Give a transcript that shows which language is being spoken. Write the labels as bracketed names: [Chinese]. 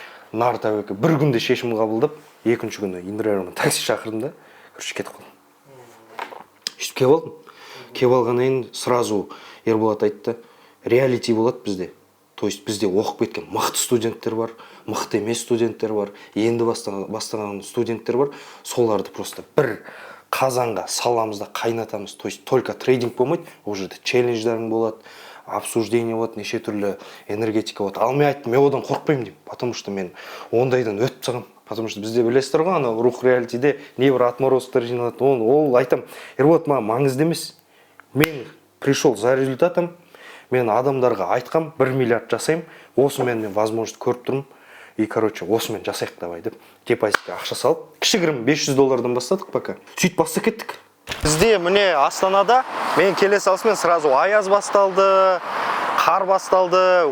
[Kazakh] Нартәуекке бір күнде шешім қабылдап, екінші күні Индирамен такси шақырдым да, [Russian] короче, [Kazakh] кетіп қалдым. Сөйтіп келіп алдым. Келіп алғаннан кейін [Russian] сразу [Kazakh] Ерболат айтты, реалити болады бізде. [Russian] То есть [Kazakh] бізде оқып кеткен мықты студенттер бар, мықты емес студенттер бар, енді бастаған студенттер бар. Соларды [Russian] просто [Kazakh] бір қазанға саламыз да қайнатамыз. [Russian] То есть только [Kazakh] трейдинг болмайды, [Russian] уже [Kazakh] челлендждерің болады, [Russian] обсуждение [Kazakh] болады, неше түрлі энергетика болады. Ал мен айттым, мен одан қорықпаймын деймін, [Russian] потому что [Kazakh] мен ондайдан өтіп шығамын. [Russian] Потому что [Kazakh] бізде білесіздер ғой, ана рух реалитиде небір отморозктар жиналады. Ол айтам, Ерболат, маған маңызды емес. [Russian] Мен пришел за результатом. [Kazakh] Мен адамдарға айтқам, 1 миллиард жасайым, осымен мен [Russian] возможность [Kazakh] көріп тұрмын. И, [Russian] короче, [Kazakh] осымен жасайық [Russian] давай [Kazakh] деп. Депозитке ақша салып, кішігірім $500 бастадық [Russian] пока. [Kazakh] Сөйтіп бастап кеттік. Бізде міне Астанада мен келе салысымен [Russian] сразу [Kazakh] аяз басталды, қар басталды.